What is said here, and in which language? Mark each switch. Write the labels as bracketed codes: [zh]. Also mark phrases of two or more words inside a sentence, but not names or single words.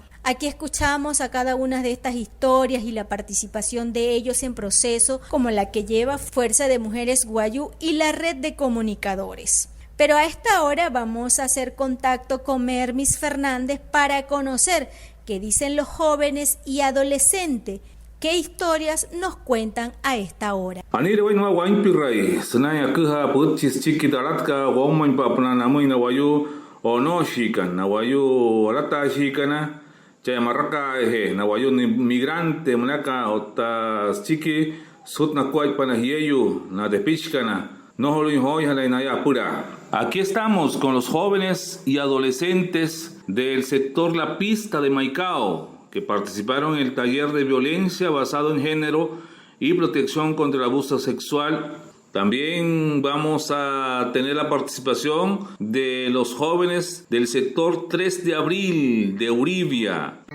[es] Aquí escuchamos a cada una de estas historias y la participación de ellos en proceso como la que lleva Fuerza de Mujeres Wayuu y la red de comunicadores. Pero a esta hora vamos a hacer contacto con Mermis Fernández para conocer qué dicen los jóvenes y adolescentes, qué historias nos cuentan a esta hora. [guc] Anire wainwa wain pirrai, senaya kuha putchis chikitaratka waumain papna namui na wayu ono shikan na wayu rata shikana chaya maraka ehe na wayu ni migrante mnaka ota chiki sutna kwai pana hieyu na depichkana no holuin hoy halainaya pura. [es] Aquí estamos con los jóvenes y adolescentes del sector La Pista de Maicao que participaron en el taller de violencia basado en género y protección contra el abuso sexual. También vamos a tener la participación de los jóvenes del sector 3 de abril de Uribia.